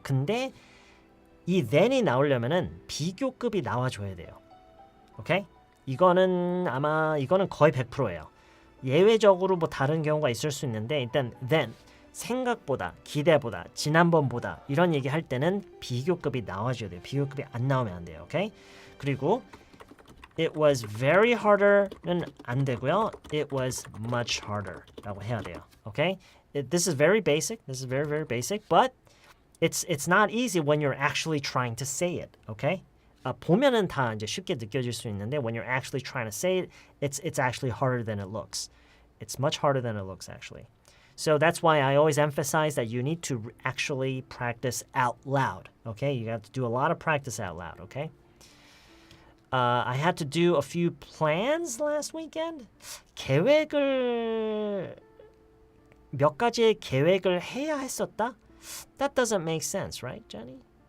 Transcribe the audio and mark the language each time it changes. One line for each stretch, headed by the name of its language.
Korean: 근데 이 then이 나오려면은 비교급이 나와줘야 돼요. 오케이? 이거는 거의 100%예요. 예외적으로 뭐 다른 경우가 있을 수 있는데 일단 then 생각보다, 기대보다, 지난번보다 이런 얘기 할 때는 비교급이 나와줘야 돼요. 비교급이 안 나오면 안 돼요. 오케이? 그리고
English: it was very harder
Korean: 는 안 되고요.
English: It was much harder
Korean: 라고 해야 돼요.
English: Okay? This is very basic. This is very, very basic. But it's not easy when you're actually trying to say it. Okay?
Korean: 보면은 다 이제 쉽게 느껴질 수 있는데
English: when you're actually trying to say it, it's actually harder than it looks. It's much harder than it looks actually. So that's why I always emphasize that you need to actually practice out loud. Okay? You have to do a lot of practice out loud. Okay? I had to do a few plans last weekend.
Korean: 계획을 몇 가지의 계획을 해야 했었다?
English: That doesn't make sense, right, Jenny?